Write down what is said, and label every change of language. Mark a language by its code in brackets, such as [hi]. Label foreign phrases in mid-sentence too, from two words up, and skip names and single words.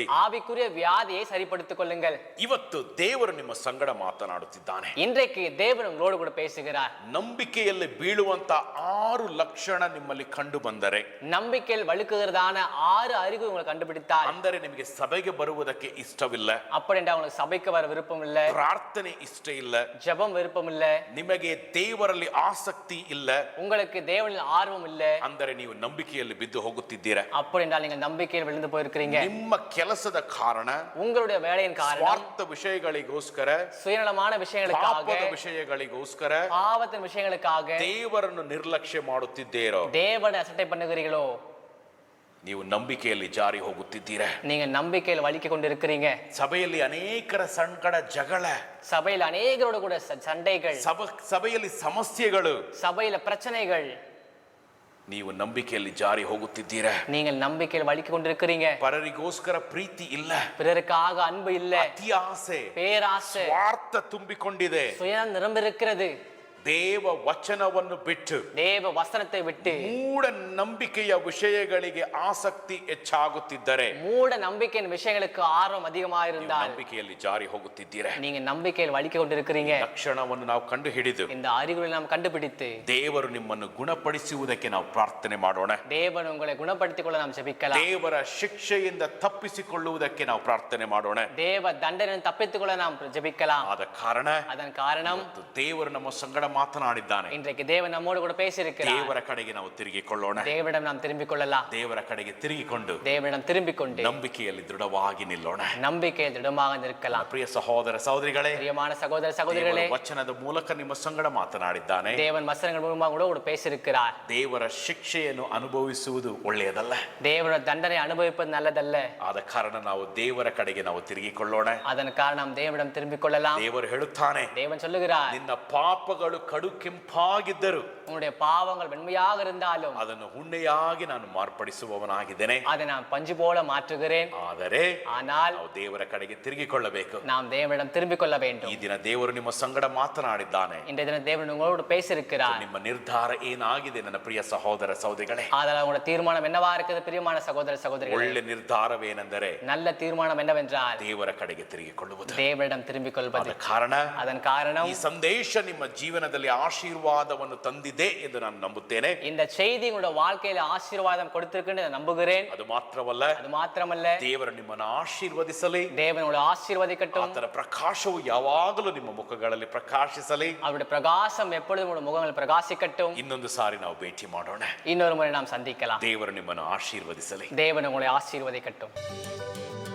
[ta] ஆவிக்குரிய வியாதியை சரிப்படுத்திக் கொள்ளுங்கள். [kn] ಇವತ್ತು ದೇವರು ನಿಮ್ಮ ಸಂಗಡ ಮಾತನಾಡುತ್ತಿದ್ದಾನೆ. [ta] இன்றைக்கு தேவன் உங்களோடு கூட பேசுகிறார். [kn] ನಂಬಿಕೆಯಲ್ಲಿ ಬೀಳುವಂತ 6 ಲಕ್ಷಣ ನಿಮ್ಮಲ್ಲಿ ಕಂಡು ಬಂದರೆ, [ta] நம்பிக்கையில் வழுக்குகிறதான 6 அறிகுறி உங்களுக்கு கண்டுபிடித்தால், [kn] ಅಂದರೆ ನಿಮಗೆ ಸಭೆಗೆ ಬರುವುದಕ್ಕೆ ಇಷ್ಟವಿಲ್ಲ, [ta] அப்படி என்றால் உங்களுக்கு சபைக்கு வர விருப்பம் இல்ல, [kn] ಪ್ರಾರ್ಥನೆ ಇಷ್ಟ ಇಲ್ಲ, [ta] ஜெபம் விருப்பம் இல்ல, [kn] ನಿಮಗೆ ದೇವರಲ್ಲಿ ಆಸಕ್ತಿ ಇಲ್ಲ, [ta] உங்களுக்கு தேவனில் ஆர்வம் இல்ல, [kn] ಅಂದರೆ ನೀವು ನಂಬಿಕೆಯಲ್ಲಿ ಬಿದ್ದು ಹೋಗುತ್ತಿದ್ದೀರಾ. [ta] அப்படி என்றால் நீங்கள் நம்பிக்கையில் விழுந்து போயிருக்கிறீங்க. [kn] ನಿಮ್ಮ ಕೆಲಸದ ಕಾರಣ, [ta] உங்களுடைய வேலையின் காரணம், [kn] ಸ್ವಾರ್ಥ ವಿಷಯಗಳಿಗೋಸ್ಕರ, [ta] சுயநலமான விஷயங்களுக்காக, [kn] ಪಾಪದ ವಿಷಯಗಳಿಗೋಸ್ಕರ [ta] பாவத்தின் விஷயங்களுக்காக [kn] ದೇವರನ್ನು ನಿರ್ಲಕ್ಷ್ಯ ಮಾಡುತ್ತಿದ್ದೀರೋ, [ta] தேவனை அசட்டை பண்ணுகிறீர்களோ, [kn] ನೀವು ನಂಬಿಕೆಯಲ್ಲಿ ಜಾರಿ ಹೋಗುತ್ತಿದ್ದೀರಾ. [ta] நீங்க நம்பிக்கையில் வலிக்கு கொண்டிருக்கிறீங்க. [kn] ಸಭೆಯಲ್ಲಿ ಅನೇಕರ ಸಂಕಟ, ಜಗಳ, [ta] சபையில் அநேகரோட கூட சண்டைகள், [kn] ಸಭೆಯಲ್ಲಿ ಸಮಸ್ಯೆಗಳು, [ta] சபையில பிரச்சனைகள். [kn] ನೀವು ನಂಬಿಕೆಯಲ್ಲಿ ಜಾರಿ ಹೋಗುತ್ತಿದ್ದೀರಾ. [ta] நீங்கள் நம்பிக்கையில் வலிக்கு கொண்டிருக்கிறீங்க. [kn] ಪರರಿಗೋಸ್ಕರ ಪ್ರೀತಿ ಇಲ್ಲ, [ta] பிறருக்காக அன்பு இல்ல, [kn] ಅತಿ ಆಸೆ, [ta] பேராசை, [kn] ಸ್ವಾರ್ಥ ತುಂಬಿಕೊಂಡಿದೆ. [ta] சுயம் நிரம்பிருக்கிறது. [kn] ದೇವ ವಚನವನ್ನು ಬಿಟ್ಟು [ta] தேவ வசனத்தை விட்டு [kn] ಮೂಢ ನಂಬಿಕೆಯ ವಿಷಯಗಳಿಗೆ ಆಸಕ್ತಿ ಹೆಚ್ಚಾಗುತ್ತಿದ್ದರೆ, [ta] மூட நம்பிக்கையின் விஷயங்களுக்கு ஆர்வம் அதிகமா இருந்தால் [kn] ನಂಬಿಕೆಯಲ್ಲಿ ಜಾರಿ ಹೋಗುತ್ತಿದ್ದೀರಾ. [ta] நீங்க நம்பிக்கையில் வலிக்கு கொண்டிருக்கிறீங்க. [kn] ಲಕ್ಷಣವನ್ನು ನಾವು ಕಂಡು ಹಿಡಿದು [ta] இந்த அறிகுறிகளை நாம் கண்டுபிடித்து [kn] ದೇವರು ನಿಮ್ಮನ್ನು ಗುಣಪಡಿಸುವುದಕ್ಕೆ ನಾವು ಪ್ರಾರ್ಥನೆ ಮಾಡೋಣ. [ta] தேவன் உங்களை குணப்படுத்திக் கொள்ள நாம் ஜெபிக்கலாம். [kn] ದೇವರ ಶಿಕ್ಷೆಯಿಂದ ತಪ್ಪಿಸಿಕೊಳ್ಳುವುದಕ್ಕೆ ನಾವು ಪ್ರಾರ್ಥನೆ ಮಾಡೋಣ. [ta] தேவ தண்டனை தப்பித்துக் கொள்ள நாம் ஜெபிக்கலாம். [kn] ಆದ ಕಾರಣ [ta] அதன் காரணம் [kn] ದೇವರು ನಮ್ಮ ಸಂಗಡ ಮಾತನಾಡಿದ್ದಾನೆ. [ta] இன்றைக்கு தேவன் நம்மோடு கூட பேசியிருக்கிறார். [kn] ದೇವರ ಕಡೆಗೆ ನಾವು ತಿರುಗಿಕೊಳ್ಳೋಣ. [ta] தேவனிடம் நாம் திரும்பிக் கொள்ளலாம். [kn] ದೇವರ ಕಡೆಗೆ ತಿರುಗಿಕೊಂಡು [ta] தேவனிடம் திரும்பிக் கொண்டு [kn] ನಂಬಿಕೆಯಲ್ಲಿ ದೃಢವಾಗಿ ನಿಲ್ಲೋಣ. [ta] நம்பிக்கையில் திடமாக நிற்கலாம். [kn] ಪ್ರಿಯ ಸಹೋದರ ಸಹೋದರಿಗಳೇ, [ta] பிரியமான சகோதர சகோதரிகளே, [kn] ದೇವರ ವಚನದ ಮೂಲಕ ನಿಮ್ಮ ಸಂಗಡ ಮಾತನಾಡಿದ್ದಾನೆ. [ta] தேவன் வசனங்கள் மூலமாக கூட பேசியிருக்கிறார். [kn] ದೇವರ ಶಿಕ್ಷೆಯನ್ನು ಅನುಭವಿಸುವುದು ಒಳ್ಳೆಯದಲ್ಲ. [ta] தேவனோட தண்டனை அனுபவிப்பது நல்லதல்ல. [kn] ಆದ ಕಾರಣ ನಾವು ದೇವರ ಕಡೆಗೆ ನಾವು ತಿರುಗಿಕೊಳ್ಳೋಣ. [ta] அதன் காரணம் தேவனிடம் திரும்பிக் கொள்ளலாம். [kn] ದೇವರು ಹೇಳುತ್ತಾನೆ, [ta] தேவன் சொல்லுகிறார், [kn] ನಿನ್ನ ಪಾಪಗಳು ಕಡು ಕೆಂಪಾಗಿದ್ದರು [ta] உன்னுடைய பாவங்கள் வெண்மையாக இருந்தாலும் [kn] ಅದನ್ನು ಹುಣ್ಣೆಯಾಗಿ ನಾನು ಮಾರ್ಪಡಿಸುವವನಾಗಿದ್ದೇನೆ. [ta] அதை நான் பஞ்சு போல மாற்றுகிறேன். [kn] ಆದರೆ [ta] ஆனால் [kn] ನಾವು ದೇವರ ಕಡೆಗೆ ತಿರುಗಿಕೊಳ್ಳಬೇಕು. [ta] நாம் தேவனிடம் திரும்பிக் கொள்ள [kn] ಈ [ta] வேண்டும். [kn] ದಿನ ದೇವರು ನಿಮ್ಮ ಸಂಗಡ ಮಾತನಾಡಿದ್ದಾನೆ. [ta] இன்றைய தினம் தேவன் உங்களோடு பேசியிருக்கிறார். [kn] ನಿಮ್ಮ ನಿರ್ಧಾರ ಏನಾಗಿದೆ ನನ್ನ ಪ್ರಿಯ ಸಹೋದರ ಸಹೋದರಿಗಳೇ? [ta] அதனால் உங்களோட தீர்மானம் என்னவா இருக்குது பிரியமான சகோதர சகோதரிகளே? [kn] ಒಳ್ಳೆ ನಿರ್ಧಾರವೇನೆಂದರೆ [ta] நல்ல தீர்மானம் என்னவென்றால் [kn] ದೇವರ ಕಡೆಗೆ ತಿರುಗಿಕೊಳ್ಳುವುದು. [ta] தேவனிடம் திரும்பிக் கொள்வது. [kn] ಕಾರಣ [ta] அதன் காரணம் [kn] ಈ ಸಂದೇಶ ನಿಮ್ಮ ಜೀವನದಲ್ಲಿ ಆಶೀರ್ವಾದವನ್ನು ತಂದಿದೆ ಎಂದು ನಾನು ನಂಬುತ್ತೇನೆ. [ta] இந்த செய்தி உங்களோட வாழ்க்கையில ஆசீர்வாதம் கொடுத்திருக்குன்னு நான் நம்புகிறேன். [kn] ಅದು ಮಾತ್ರವಲ್ಲ, [ta] அது மாத்திரமல்ல, [kn] ದೇವರು ನಿಮ್ಮನ್ನು ಆಶೀರ್ವದಿಸಲಿ. [ta] தேவன் உங்களை ஆசீர்வதிக்கட்டும். [kn] ಆತನ ಪ್ರಕಾಶವು ಯಾವಾಗಲೂ ನಿಮ್ಮ ಮುಖಗಳಲ್ಲಿ ಪ್ರಕಾಶಿಸಲಿ. [ta] அவருடைய பிரகாசம் எப்பொழுதும் உங்களுடைய முகங்கள் பிரகாசிக்கட்டும். [kn] ಇನ್ನೊಂದು ಸಾರಿ ನಾವು ಭೇಟಿ ಮಾಡೋಣ. [ta] இன்னொரு முறை நாம் சந்திக்கலாம். [kn] ದೇವರು ನಿಮ್ಮನ್ನು ಆಶೀರ್ವದಿಸಲಿ. [ta] தேவன் உங்களை ஆசீர்வதிக்கட்டும்.